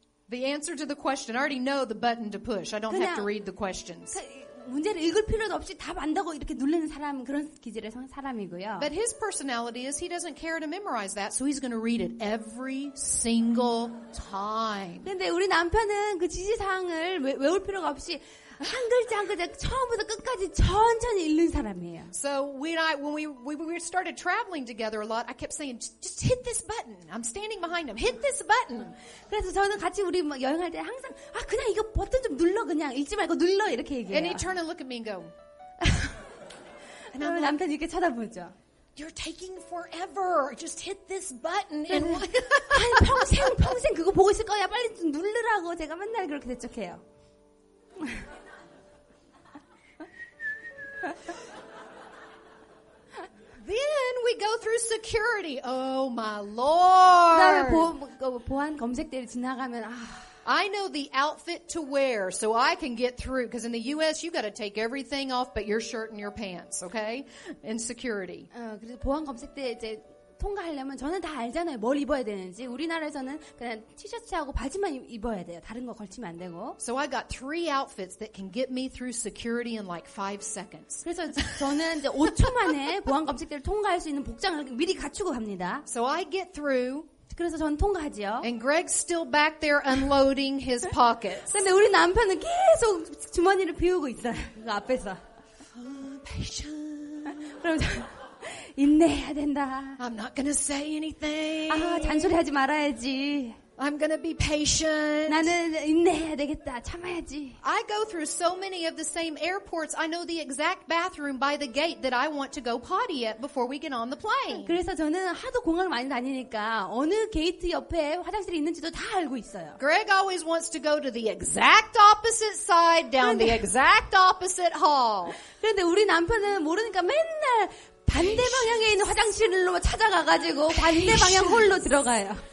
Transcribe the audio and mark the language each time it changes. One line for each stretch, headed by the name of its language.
English: The answer to the question, I already know the button to push. I don't have to
Korean: 그냥-
English: read the questions.
Korean: 문제를 읽을 필요도 없이 답 안다고 이렇게 누르는 사람 그런 기질의 사람이고요.
English: But his personality is he doesn't care to memorize that, so he's going to read it every single time.
Korean: 근데 우리 남편은 그 지시사항을 외울 필요가 없이 한 글자 한 글자 처음부터 끝까지 천천히 읽는 사람이에요.
English: So when we started traveling together a lot, I kept saying, just hit this button. I'm standing behind him. Hit this button.
Korean: 그래서 저는 같이 우리 뭐 여행할 때 항상 그냥 이거 버튼 좀 눌러 그냥 읽지 말고 눌러 이렇게
English: And
Korean: 얘기해요.
English: he'd turn and look at me and go,
Korean: 그러면 남편이 이렇게 쳐다보죠.
English: you're taking forever. Just hit this button. And
Korean: 아니 평생 그거 보고 있을 거야. 빨리 좀 누르라고 제가 맨날 그렇게 대적해요.
English: then we go through security. Oh my
Korean: 그다음에
English: Lord.
Korean: 보안 검색대를 지나가면
English: I know the outfit to wear so I can get through. Because in the U.S., you got to take everything off but your shirt and your pants, okay? In security.
Korean: 그래서 보안 검색대 이제 통과하려면 저는 다 알잖아요. 뭘 입어야 되는지. 우리나라에서는 그냥 티셔츠하고 바지만 입어야 돼요. 다른 거 걸치면 안 되고.
English: So I got 3 outfits that can get me through security in like 5 seconds.
Korean: 그래서 저는 이제 5초 만에 보안 검색대를 통과할 수 있는 복장을 미리 갖추고 갑니다.
English: So I get through,
Korean: 그래서 저는 통과하지요.
English: and Greg's still back there unloading his pockets.
Korean: 근데 우리 남편은 계속 주머니를 비우고 있어요. 그 앞에서.
English: Patient.
Korean: 그럼 인내해야 된다.
English: I'm not going to say anything.
Korean: 잔소리하지 말아야지.
English: I'm going to be patient.
Korean: 나는 인내해야 되겠다. 참아야지.
English: I go through so many of the same airports. I know the exact bathroom by the gate that I want to go potty at before we get on the plane.
Korean: 그래서 저는 하도 공항을 많이 다니니까 어느 게이트 옆에 화장실이 있는지도 다 알고 있어요.
English: Greg always wants to go to the exact opposite side, down the exact opposite hall.
Korean: 그런데 우리 남편은 모르니까 맨날 반대 방향에 있는 화장실로 찾아가가지고 반대 방향 홀로 들어가요.